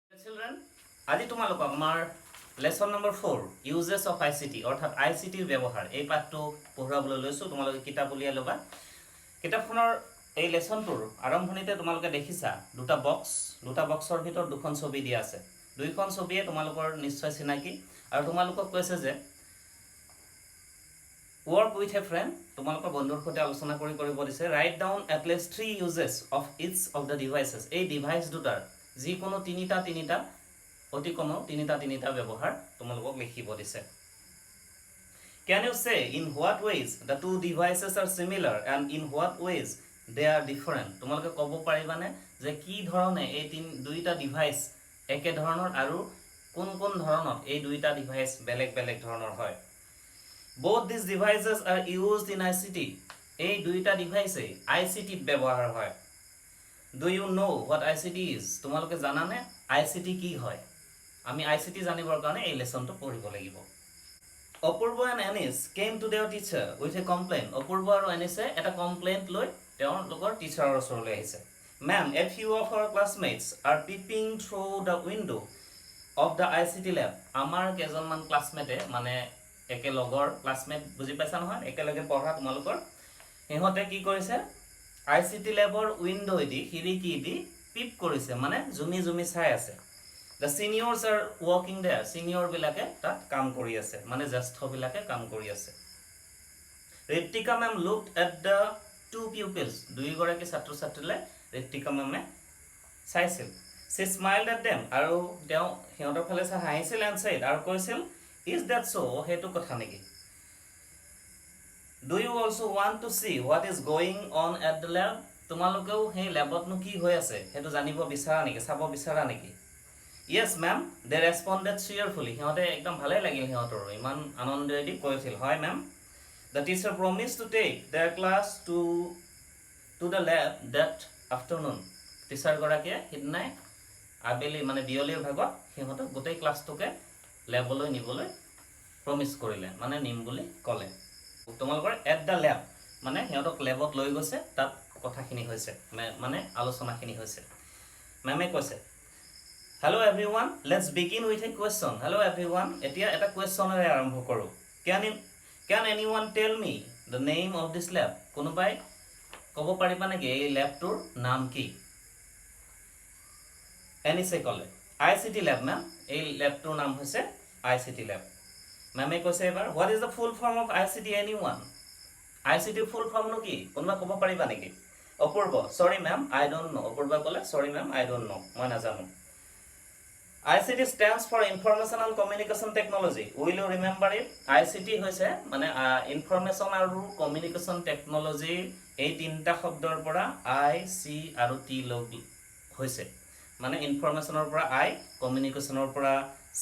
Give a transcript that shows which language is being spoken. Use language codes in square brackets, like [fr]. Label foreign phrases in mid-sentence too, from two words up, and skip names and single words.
[en] children, [as] আজি তোমালোকক আমাৰ [en] lesson number [as] 4 [en] Uses of ICT [as] অৰ্থাৎ ICT ৰ ব্যৱহাৰ এই পাঠটো পঢ়াবলৈ লৈছো তোমালোকে কিতাপ উলিয়াই লবা কিতাপখনৰ এই লেসনটোৰ আৰম্ভণিতে তোমালোকে দেখিছা দুটা বক্সৰ ভিতৰত দুখন ছবি দিয়া আছে দুইখন ছবিয়ে তোমালোকৰ নিশ্চয় চিনাকি আৰু তোমালোকক কৈছে যে [en] work with a friend [as] তোমালোকৰ বন্ধুৰ সৈতে আলোচনা কৰিব দিছে [en] write down at least 3 uses of each of the [as] devices এই ডিভাইস দুটাৰ যিকোনো তিনিটা অতি কম তিনিটা ব্যৱহাৰ তোমালোকক লিখিব দিছে [en] Can you say in what ways the two devices are similar and in what ways they are different [as] তোমালোকে ক'ব পাৰিবানে যে কি ধৰণে এই দুইটা ডিভাইস একে ধৰণৰ আৰু কোন ধৰণত এই দুইটা ডিভাইস বেলেগ ধৰণৰ হয় [en] Both these devices are used in ICT [as] এই দুইটা ডিভাইসে ICT ব্যৱহাৰ হয় [en] Do you know what ICT is [as] তোমালোকে জানানে ICT কি হয় আমি ICT জানিবৰ কাৰণে এই লেসনটো পঢ়িব লাগিব Apurva [en] and Anis came to their teacher with a complaint Apurva [as] আৰু Anisে এটা কমপ্লেইন্ট লৈ তেওঁলোকৰ টিচাৰৰ ওচৰলৈ আহিছে [en] Ma'am a few of our classmates are peeping through the window of the ICT lab [as] আমাৰ কেজনমান ক্লাসমেটে মানে একে লগৰ ক্লাসমেট বুজি পাইছা নহয় একেলগে পঢ়া তোমালোকৰ হেহতে কি কৰিছে ICT ল্যাবৰ উইন্ডো দি খিৰিকী দি পিপ কৰিছে মানে জুমি চাই আছে [en] The seniors are working there [as] senior বিলাকে তাত কাম কৰি আছে মানে জ্যেষ্ঠ বিলাকে কাম কৰি আছে [en] Ritika ma'am looked at the two pupils [as] দুইগৰাকী ছাত্ৰ-ছাত্ৰীলে Ritika ma'am চাইছিল [en] She smiled at them [as] আৰু তেওঁ হিহঁতৰ ফালে চাই হাঁহিছিল [en] and said [as] আৰু কৈছিল [en] Is that so [as] হেতু কথা নেকি [en] Do you also want to see what is going on at the lab [as] তোমালোকেও হে ল্যাবত নো কি হৈ আছে হেতু জানিব বিচাৰা নেকি চাব বিচাৰা নেকি [en] Yes ma'am they responded cheerfully [as] হিহঁতে একদম ভালে লাগিল হিহঁতৰ ইমান আনন্দেৰে কৈছিল হয় [en] ma'am The teacher promised to take their class to the lab that afternoon [as] টিচাৰ গৰাকীয়ে হিদনাই আবেলি মানে বিয়লিৰ ভাগত হিহঁতক গোটেই ক্লাছটোকে ল্যাবলৈ নিবলৈ প্ৰমিস কৰিলে মানে নিম বুলি ক'লে তোমালোকৰ [en] at the lab [as] মানে হিহঁতক ল্যাবত লৈ গৈছে তাত কথাখিনি হৈছে মানে আলোচনাখিনি হৈছে মেমে কৈছে [en] Hello everyone let's begin with a question Hello everyone [as] এতিয়া এটা কোৱেশ্চনেৰে আৰম্ভ কৰো [en] Can anyone tell me the name of this lab [as] কোনোবাই ক'ব পাৰিবা নেকি এই ল্যাবটোৰ নাম কি এনিছে ক'লে [en] ICT lab ma'am [as] এই ল্যাবটোৰ নাম হৈছে [en] ICT lab [as] মেমে কৈছে এবাৰ [en] what is the full form of ICT anyone [as] ICT full form নো কি কোনোবা ক'ব পাৰিবা নেকি অপূৰ্ব [en] sorry ma'am I don't know [as] অপূৰ্ব ক'লে [en] sorry ma'am I don't know [as] মই নাজানো [en] ICT stands for Information and Communication Technology will you remember it [as] ICT হৈছে মানে Information আৰু [en] Communication Technology [as] এই তিনটা শব্দৰ পৰা I C আৰু T লগ হৈছে মানে ইনফৰমেশনৰ পৰা I কমিউনিকেশনৰ পৰা C